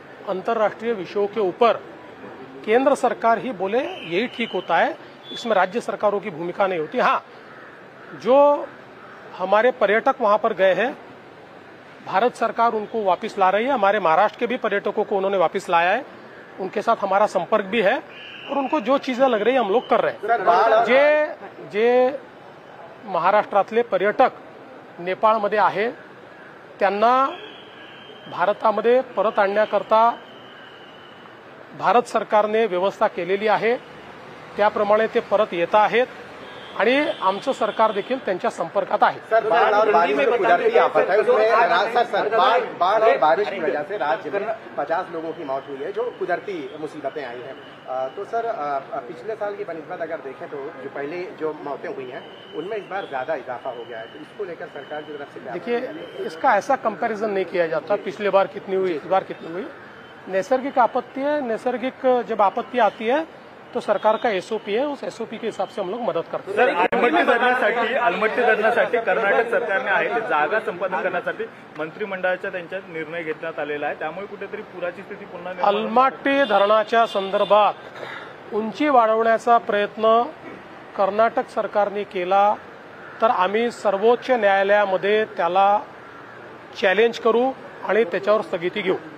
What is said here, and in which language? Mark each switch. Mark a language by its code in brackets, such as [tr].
[hi] अंतर्राष्ट्रीय विषयों के ऊपर केंद्र सरकार ही बोले यही ठीक होता है, इसमें राज्य सरकारों की भूमिका नहीं होती। हाँ, जो हमारे पर्यटक वहां पर गए हैं, भारत सरकार उनको वापस ला रही है। हमारे महाराष्ट्र के भी पर्यटकों को उन्होंने वापस लाया है, उनके साथ हमारा संपर्क भी है और उनको जो चीजें लग रही है हम लोग कर रहे हैं। [mr] जे महाराष्ट्रातले पर्यटक नेपाळमध्ये आहे त्यांना भारतामध्ये परत आणण्याकरता भारत सरकारने व्यवस्था केलेली आहे, त्याप्रमाणे ते परत येत आहेत आणि आमचं सरकार देखील त्यांच्या संपर्कात आहे। [hi] सर, बाढ़ और बारिश में कुदरती आफत है, उसमें बाढ़ और बारिश की वजह से राज्य में 50 लोगों की मौत हुई है, जो कुदरती मुसीबतें आई हैं। तो सर, पिछले साल की बनिस्बत अगर देखें तो जो पहले जो मौतें हुई हैं उनमें इस बार ज्यादा इजाफा हो गया है, तो इसको लेकर सरकार की तरफ से देखिए, इसका ऐसा कंपैरिजन नहीं किया जाता पिछले बार कितनी हुई, इस बार कितनी हुई। नैसर्गिक आपत्ति है, नैसर्गिक जब आपत्ति आती है तो सरकार का एसओपी है, उस एसओपी के हिसाब से हम लोग मदत करते हैं। [mr] अलमट्टी धरणासाठी कर्नाटक सरकारने आहे ते जागा संपादन करण्यासाठी मंत्रिमंडळाच्या त्यांच्यात निर्णय घेण्यात आलेला आहे, त्यामुळे कुठेतरी पुराची स्थिती पुन्हा अलमट्टी धरणाच्या संदर्भात उंची वाढवण्याचा प्रयत्न कर्नाटक सरकारने केला तर आम्ही सर्वोच्च न्यायालयामध्ये त्याला चॅलेंज करू आणि त्याच्यावर स्थगिती घेऊ।